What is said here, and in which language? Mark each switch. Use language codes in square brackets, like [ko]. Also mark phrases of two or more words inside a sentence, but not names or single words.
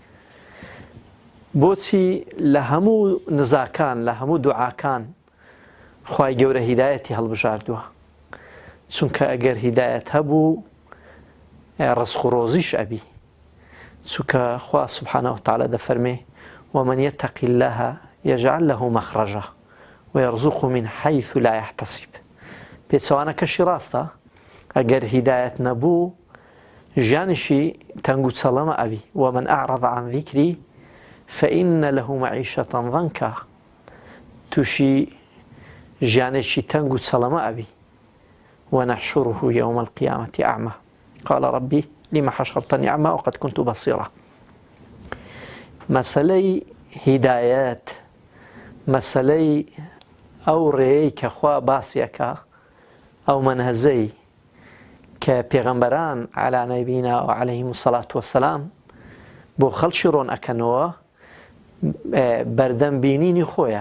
[ckb] بۆچی لە هەموو نزاکان، لە هەموو دوعاکان خوای گەورە هیدایەتی هەڵبژاردووە؟ چونکە ئەگەر هیدایەت هەبوو ڕزق و ڕۆزیش ئەبی. چونکە خوا [ar] سوبحانەهو وتەعالا [ckb] دەفەرمێ [ar] ومن يتق الله يجعل له مخرجا ويرزقه من حيث لا يحتسب. [ckb] پێچەوانەکەشی ڕاستە، ئەگەر هیدایەت نەبوو ژیانیشی تەنگ و چەڵەمە ئەبی. [ar] ومن أعرض عن ذكري فإن له معيشة ضنكا. [ckb] تووشی ژیانێکی تەنگ و چەڵەمە ئەبی. [ar] ونحشره يوم القيامة أعمى قال ربي لما حشرتني أعمى وقد كنت بصيرا. [ckb] مەسەلەی هیدایەت، مەسەلەی ئەو ڕێیەی کە خوا باسیەکە، ئەو مەنهەجەی کە پێغەمبەران [ar] عەلا نەبینا و عەلەیهیمو الصەلاة وەسەلام [ckb] بۆ خەڵکی ڕۆن ئەکەنەوە، بەردەم بینینی خۆیە.